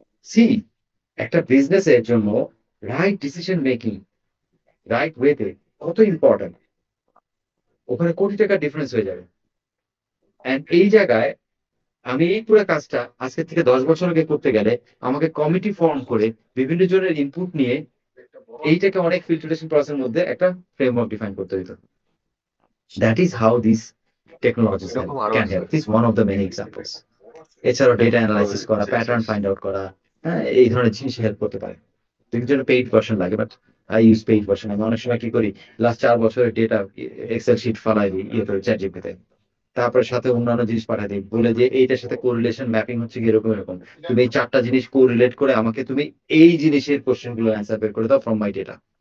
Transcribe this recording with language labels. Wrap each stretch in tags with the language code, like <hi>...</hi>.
<bn>C, একটা বিজনেসের জন্য রাইট ডিসিশন মেকিং রাইট ওয়েতে কত ইম্পর্টেন্ট, ওখানে কোটি টাকা ডিফারেন্স হয়ে যাবে। এন্ড এই জায়গায় আমি এই পুরো কাজটা আজকে থেকে 10 বছর আগে করতে গেলে আমাকে কমিটি ফর্ম করে বিভিন্ন জনের ইনপুট নিয়ে এইটাকে অনেক ফিল্টারেশন প্রসেসের মধ্যে একটা ফ্রেমওয়ার্ক ডিফাইন করতে হতো।</bn> <en>That is how these technologies</en> <bn>এরকম আরো</bn> <en>can</en> <bn>আছে।</bn> <en>help. This is one of the many examples.</en> <bn>এছাড়াও ডেটা অ্যানালাইসিস করা, জি জি। প্যাটার্ন ফাইন্ড আউট করা, হ্যাঁ, এই ধরনের জিনিস হেল্প করতে পারে। কিন্তু জন্য পেইড ভার্সন লাগে,</bn> <en>But I use paid version.</en> <bn>আমি অনেক সময় কি করি, লাস্ট 4 বছরের ডেটা এক্সেল শিট ফালাই দিই ইয়েতে চ্যাট জিপিটিতে, তারপরে সাথে অন্যান্য জিনিস পাঠাই দিই, বলে যে এইটার সাথে কোরিলেশন ম্যাপিং হচ্ছে কি এরকম এরকম, তুমি এই 4টা জিনিস কোরিলেট করে আমাকে তুমি এই জিনিসের কোশ্চেন গুলো অ্যান্সার বের করে দাও</bn> <en>From my data.</en>